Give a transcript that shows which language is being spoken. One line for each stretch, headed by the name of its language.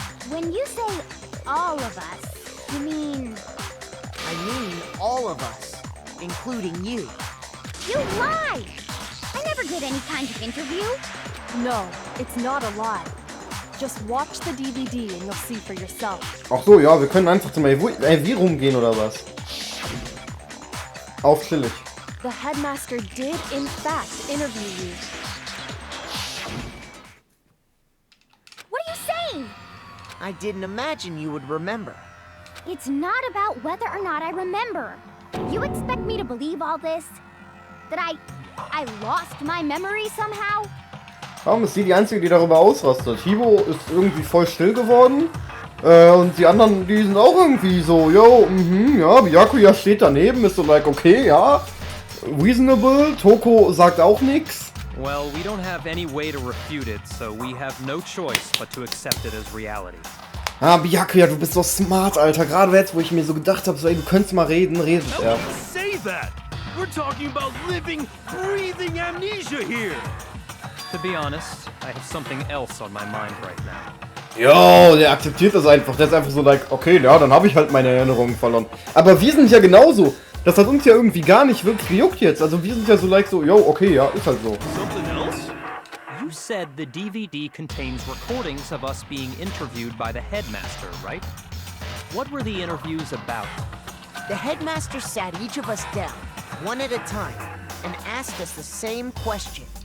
English: When you say all of us, you mean I mean all of us, including you. you lied. I never did any kind of interview. No, it's not a lie. Just watch the DVD and you'll see for yourself.
German: Ach so, ja, wir können einfach zum AV rumgehen oder was? Auf chillig.
English: The headmaster did in fact interview you. What are you saying? I didn't imagine you would remember. It's not about whether or not I remember. You expect me to believe all this? That I lost my memory somehow?
German: Warum ist sie die Einzige, die darüber ausrastet? Hibo ist irgendwie voll still geworden. Und die anderen, die sind auch irgendwie so, yo, ja, Byakuya steht daneben, ist so like, okay, ja, reasonable, Toko sagt auch nix.
English: Well, we don't have any way to refute it, so we have no choice but to accept it as reality.
German: Ah, Byakuya, du bist so smart, Alter, gerade jetzt, wo ich mir so gedacht habe, so, ey, du könntest mal reden, redet er.
English: Say that! We're talking about living, breathing amnesia here! To be honest, I have something else on my mind right now.
German: Jo, der akzeptiert das einfach. Der ist einfach so like, okay, ja, dann habe ich halt meine Erinnerungen verloren. Aber wir sind ja genauso. Das hat uns ja irgendwie gar nicht wirklich gejuckt jetzt. Also wir sind ja so like so, yo, okay, ja, ist halt so.
English: Something else? You said the DVD contains recordings of us being interviewed by the headmaster, right? What were the interviews about? The headmaster sat each of us down, one at a time, and asked us the same question.